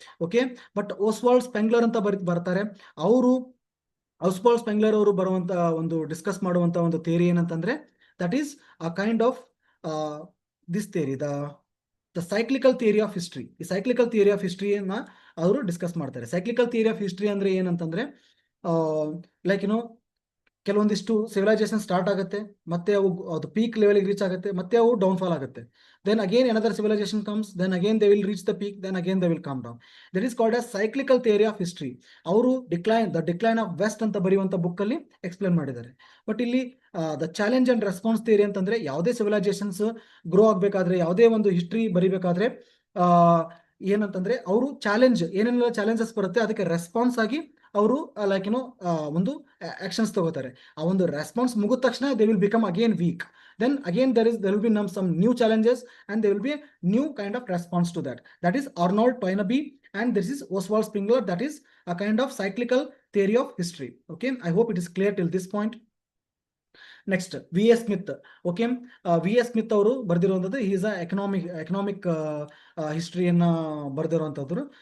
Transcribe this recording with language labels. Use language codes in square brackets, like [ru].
[kn] Okay, but Oswald ಸ್ಪೆಂಗ್ಲರ್ ಅಂತ ಬರ್ತಾರೆ. Oswald ಸ್ಪೆಂಗ್ಲರ್ ಅವರು ಬರುವಂತ ಒಂದು ಡಿಸ್ಕಸ್ ಮಾಡುವಂತ ಒಂದು ಥಿಯರಿ ಏನಂತಂದ್ರೆ, [en] That is a kind of this theory, the cyclical theory of history. [kn] ಈ ಸೈಕ್ಲಿಕಲ್ ಥಿಯರಿ ಆಫ್ ಹಿಸ್ಟ್ರಿಯನ್ನ ಅವರು ಡಿಸ್ಕಸ್ ಮಾಡ್ತಾರೆ. ಸೈಕ್ಲಿಕಲ್ ಥಿಯರಿ ಆಫ್ ಹಿಸ್ಟ್ರಿ ಅಂದ್ರೆ ಏನಂತಂದ್ರೆ, ಲೈಕ್ ಕೆಲವೊಂದಿಷ್ಟು ಸಿವಿಲೈಸೇಷನ್ ಸ್ಟಾರ್ಟ್ ಆಗುತ್ತೆ, ಮತ್ತೆ ಅದು ಪೀಕ್ ಲೆವೆಲ್ಗೆ ರೀಚ್ ಆಗುತ್ತೆ, ಮತ್ತೆ ಅವು ಡೌನ್ ಫಾಲ್ ಆಗುತ್ತೆ. [en] Then again another civilization comes, then again they will reach the peak, then again they will come down. That is called as cyclical theory of history. [kn] ಅವರು the decline of West ಅಂತ ಬರೆಯುವಂತ book ಅಲ್ಲಿ explain ಮಾಡಿದ್ದಾರೆ. But ಇಲ್ಲಿ the challenge and response theory ಅಂತಂದ್ರೆ, ಯಾವುದೇ civilisations grow ಆಗ್ಬೇಕಾದ್ರೆ, ಯಾವುದೇ ಒಂದು ಹಿಸ್ಟ್ರಿ ಬರಿಬೇಕಾದ್ರೆ ಏನಂತಂದ್ರೆ, ಅವರು ಏನೇನೆಲ್ಲ ಚಾಲೆಂಜಸ್ ಬರುತ್ತೆ ಅದಕ್ಕೆ ರೆಸ್ಪಾನ್ಸ್ ಆಗಿ ಅವರು ಒಂದು ಆಕ್ಷನ್ಸ್ ತಗೋತಾರೆ. ಆ ಒಂದು ರೆಸ್ಪಾನ್ಸ್ ಮುಗಿದ ತಕ್ಷಣ [en] They will become again weak. Then again there will be some new challenges, and there will be a new kind of response to that. That is Arnold Toynbee, and this is Oswald Spengler. That is a kind of cyclical theory of history. Okay, I hope it is clear till this point. Next V S Smith. [kn] Okay, V S Smith ಅವರು ಬರೆದಿರುವಂಥದ್ದು, is a economic ಹಿಸ್ಟ್ರಿಯನ್ನ ಬರೆದಿರುವಂಥದ್ದು.